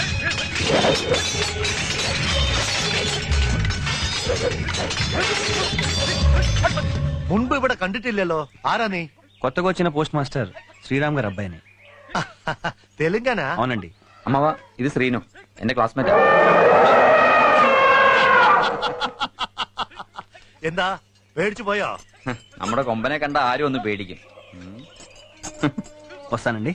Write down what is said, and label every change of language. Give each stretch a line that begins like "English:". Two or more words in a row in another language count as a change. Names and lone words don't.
Malayalam: മുൻപ് ഇവിടെ കണ്ടിട്ടില്ലല്ലോ. ആരാ നീ?
Telugu: కొత్తగా వచ్చిన పోస్ట్ మాస్టర్ శ్రీరామ్ గారు అబ్బాయిని.
Malayalam: തെലുങ്കാന?
Telugu: అవునండి.
Malayalam: അമ്മാവ ഇത് ശ്രീനു, എന്റെ ക്ലാസ്മേറ്റാ. എന്താ പേടിച്ചു പോയോ? നമ്മുടെ കൊമ്പനെ കണ്ട ആരും ഒന്ന് പേടിക്കും.
Telugu: వస్తానండి.